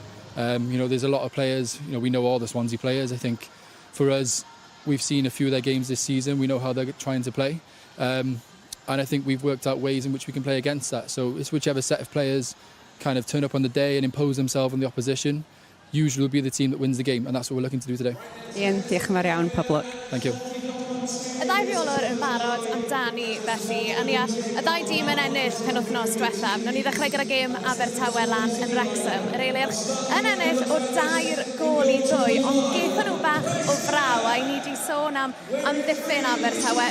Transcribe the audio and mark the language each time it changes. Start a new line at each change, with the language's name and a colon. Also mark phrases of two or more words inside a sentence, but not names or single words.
English: You know, there's a lot of players, you know, we know all the Swansea players. I think for us, we've seen a few of their games this season. We know how they're trying to play. and I think we've worked out ways in which we can play against that. So it's whichever set of players kind of turn up on the day and impose themselves on the opposition, usually will be the team that wins the game, and that's what we're looking to do today.
Welsh: Ian, diolch yn fawr iawn, pob lwc.
English: Thank you.
Welsh: Y ddau reolwr yn barod amdani felly, a y ddau dîm yn ennill penwythnos diwethaf. Nawr ni ddechrau gyda gêm Abertawe lan yn Wrexham. Yr eilirch yn ennill o 2-2, ond gaethon nhw bach o fraw, a i ni wedi sôn am ddiffyn Abertawe.